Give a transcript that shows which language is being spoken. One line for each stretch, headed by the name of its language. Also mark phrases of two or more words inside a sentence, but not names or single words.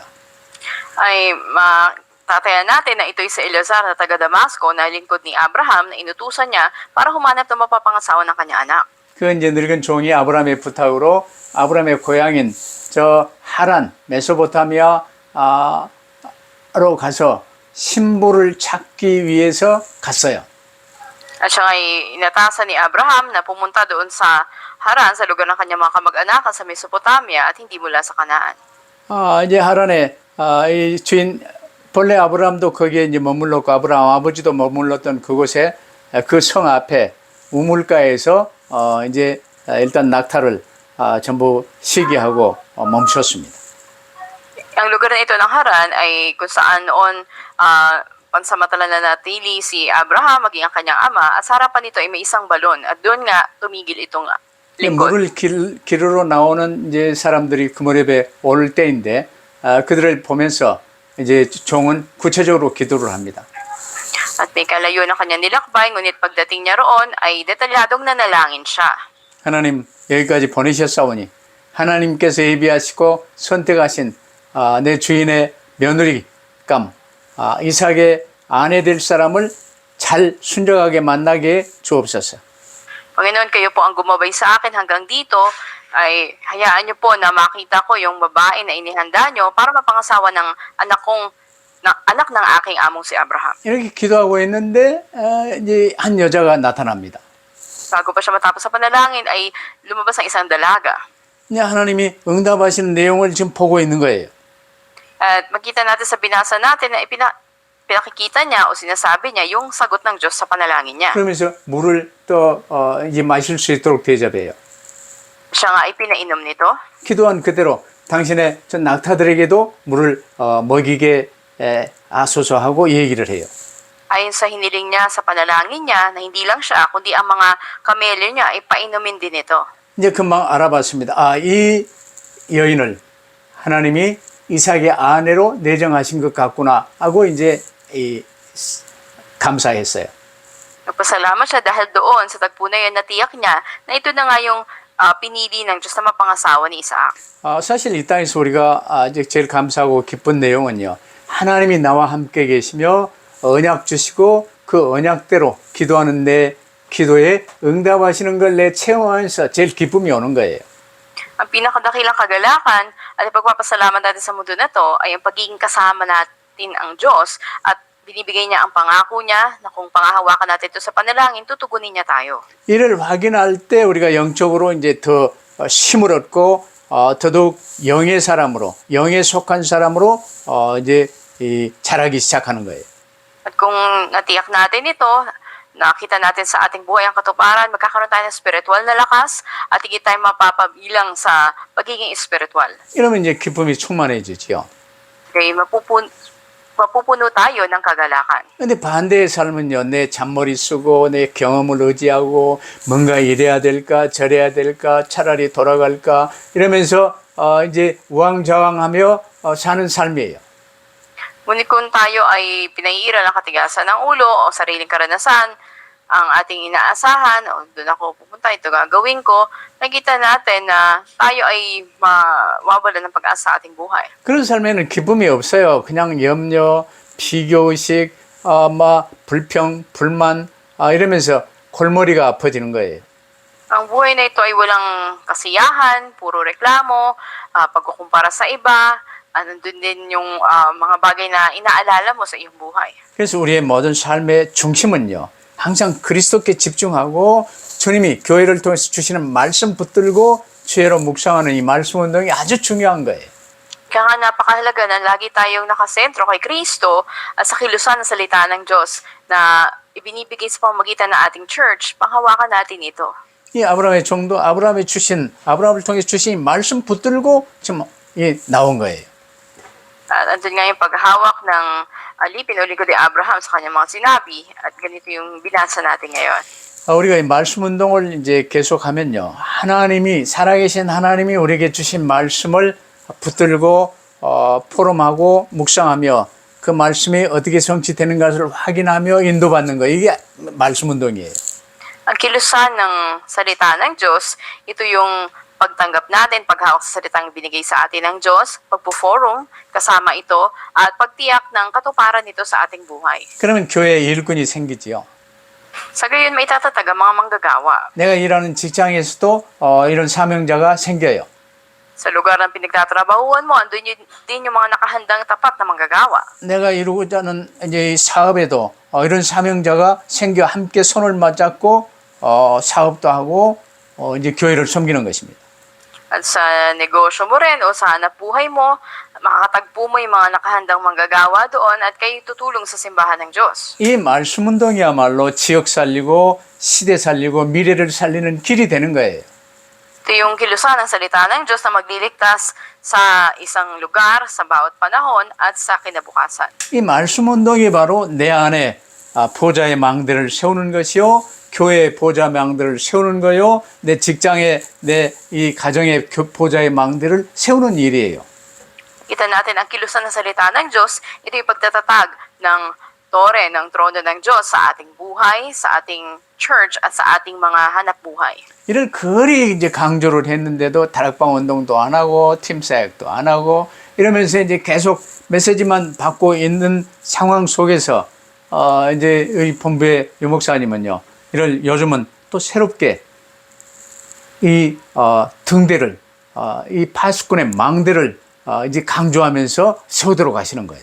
Filipino: ay matatayan natin na ito'y si Eleazar na taga Damasco na lingkod ni Abraham na inutusan niya para humanap ng mapapangasawa ng kanyang anak.
Korean: 그 이제 늙은 종이 아브라함의 부탁으로 아브라함의 고향인 저 하란 메소포타미아로 가서 신부를 찾기 위해서 갔어요.
Filipino: At siya ay inatasan ni Abraham na pumunta doon sa Haran, sa lugar ng kanyang mga kamag-anakan sa Mesopotamia at hindi mula sa Kanaan.
Korean: 이제 하란에 이 주인 본래 아브라함도 거기에 이제 머물렀고 아브라함 아버지도 머물렀던 그곳에 그 성 앞에 우물가에서 이제 일단 낙타를 전부 시기하고 멈췄습니다.
Filipino: Ang lugar na ito ng Haran ay kung saan noon pansamantala na natili si Abraham maging ang kanyang ama at sa harapan nito ay may isang balon at doon nga tumigil itong lingkod.
Korean: 물을 기르러 나오는 이제 사람들이 그 무렵에 올 때인데 그들을 보면서 이제 종은 구체적으로 기도를 합니다.
Filipino: At may kalayo na kanyang nilakbay, ngunit pagdating niya roon ay detalyadong nanalangin siya.
Korean: 하나님 여기까지 보내셨사오니 하나님께서 예비하시고 선택하신 내 주인의 며느리감 이삭의 아내 될 사람을 잘 순종하게 만나게 주옵소서.
Filipino: Panginoon, kayo po ang gumabay sa akin hanggang dito, ay hayaan niyo po na makita ko yung babae na inihanda niyo para mapangasawa ng anak ng aking among si Abraham.
Korean: 이렇게 기도하고 있는데 이제 한 여자가 나타납니다.
Filipino: Bago pa siya matapos sa panalangin ay lumabas ang isang dalaga.
Korean: 이제 하나님이 응답하시는 내용을 지금 보고 있는 거예요.
Filipino: At makita natin sa binasa natin na pinakikita niya o sinasabi niya yung sagot ng Diyos sa panalangin niya.
Korean: 그러면서 물을 또 이제 마실 수 있도록 대접해요.
Filipino: Siya nga ay pinainom nito.
Korean: 기도한 그대로 당신의 전 낙타들에게도 물을 먹이게 하소서 하고 얘기를 해요.
Filipino: Ayon sa hiniling niya sa panalangin niya na hindi lang siya kundi ang mga kamelyo niya ay painumin din ito.
Korean: 이제 금방 알아봤습니다. 이 여인을 하나님이 이삭의 아내로 내정하신 것 같구나 하고 이제 감사했어요.
Filipino: Nagpasalamat siya dahil doon sa tagpo na yun natiyak niya na ito na nga yung pinili ng Diyos na mapangasawa ni Isaac.
Korean: 사실 이 땅에서 우리가 이제 제일 감사하고 기쁜 내용은요. 하나님이 나와 함께 계시며 언약 주시고 그 언약대로 기도하는 내 기도에 응답하시는 걸 내 체험하면서 제일 기쁨이 오는 거예요.
Filipino: Ang pinakadakilang kagalakan at pagpapasalamat natin sa mundo na to ay ang pagiging kasama natin ang Diyos at binibigay niya ang pangako niya na kung pangahawakan natin ito sa panalangin, tutugunin niya tayo.
Korean: 이를 확인할 때 우리가 영적으로 이제 더 힘을 얻고 더더욱 영의 사람으로 영에 속한 사람으로 이제 자라기 시작하는 거예요.
Filipino: At kung natiyak natin ito, nakita natin sa ating buhay ang katuparan, magkakaroon tayo ng spiritual na lakas at higit tayo mapapabilang sa pagiging spiritual.
Korean: 이러면 이제 기쁨이 충만해지죠.
Filipino: Okay, mapupuno tayo ng kagalakan.
Korean: 근데 반대의 삶은요, 내 잔머리 쓰고, 내 경험을 의지하고, 뭔가 이래야 될까, 저래야 될까, 차라리 돌아갈까, 이러면서, 이제 우왕좌왕하며 사는 삶이에요.
Filipino: Ngunit kung tayo ay pinaiira ng katigasan ng ulo o sariling karanasan, ang ating inaasahan, o doon ako pupunta, ito gagawin ko, nakita natin na tayo ay mawawala ng pag-asa sa ating buhay.
Korean: 그런 삶에는 기쁨이 없어요. 그냥 염려, 비교의식, 불평, 불만, 이러면서 골머리가 아파지는 거예요.
Filipino: Ang buhay na ito ay walang kasiyahan, puro reklamo, pagkukumpara sa iba, nandun din yung mga bagay na inaalala mo sa iyong buhay.
Korean: 그래서 우리의 모든 삶의 중심은요, 항상 그리스도께 집중하고 주님이 교회를 통해서 주시는 말씀 붙들고 주의로 묵상하는 이 말씀 운동이 아주 중요한 거예요.
Filipino: Kaya nga napakahalaga na lagi tayong nakasentro kay Kristo at sa kilusan ng salita ng Diyos na ibinibigay sa pamamagitan ng ating church, panghawakan natin ito.
Korean: 이 아브라함의 종도 아브라함을 통해 주신 말씀 붙들고 지금 나온 거예요.
Filipino: At andun nga yung paghawak ng alipin o lingkod ni Abraham sa kanyang mga sinabi at ganito yung binasa natin ngayon.
Korean: 우리가 이 말씀 운동을 이제 계속하면요, 살아계신 하나님이 우리에게 주신 말씀을 붙들고 포럼하고 묵상하며 그 말씀이 어떻게 성취되는 것을 확인하며 인도받는 거, 이게 말씀 운동이에요.
Filipino: Ang kilusan ng salita ng Diyos, ito yung pagtanggap natin, paghawak sa salitang binigay sa atin ng Diyos, pagpo-forum, kasama ito, at pagtiyak ng katuparan nito sa ating buhay.
Korean: 그러면 교회에 일꾼이 생기지요.
Filipino: Sa gayon, may tatatag ang mga manggagawa.
Korean: 내가 일하는 직장에서도 이런 사명자가 생겨요.
Filipino: Sa lugar ng pinagtatrabahuan mo, andun din yung mga nakahandang tapat na manggagawa.
Korean: 내가 이루고자 하는 이제 이 사업에도 이런 사명자가 생겨 함께 손을 맞잡고 사업도 하고 이제 교회를 섬기는 것입니다.
Filipino: At sa negosyo mo rin o sa hanap buhay mo, makakatagpo mo yung mga nakahandang manggagawa doon at kayo tutulong sa simbahan ng Diyos.
Korean: 이 말씀 운동이야말로 지역 살리고 시대 살리고 미래를 살리는 길이 되는 거예요.
Filipino: Ito yung kilusan ng salita ng Diyos na magliligtas sa isang lugar, sa bawat panahon at sa kinabukasan.
Korean: 이 말씀 운동이 바로 내 안에 보좌의 망대를 세우는 것이요, 교회의 보좌 망대를 세우는 거요, 내 직장에 내 이 가정의 보좌의 망대를 세우는 일이에요.
Filipino: Kita natin ang kilusan ng salita ng Diyos, ito yung pagtatatag ng tore, ng trono ng Diyos sa ating buhay, sa ating church at sa ating mga hanap buhay.
Korean: 이를 거리 이제 강조를 했는데도 다락방 운동도 안 하고 팀 사역도 안 하고 이러면서 이제 계속 메시지만 받고 있는 상황 속에서 이제 이 본부의 유목사님은요, 이를 요즘은 또 새롭게 이 등대를 이 파수꾼의 망대를 이제 강조하면서 세우도록 하시는 거예요.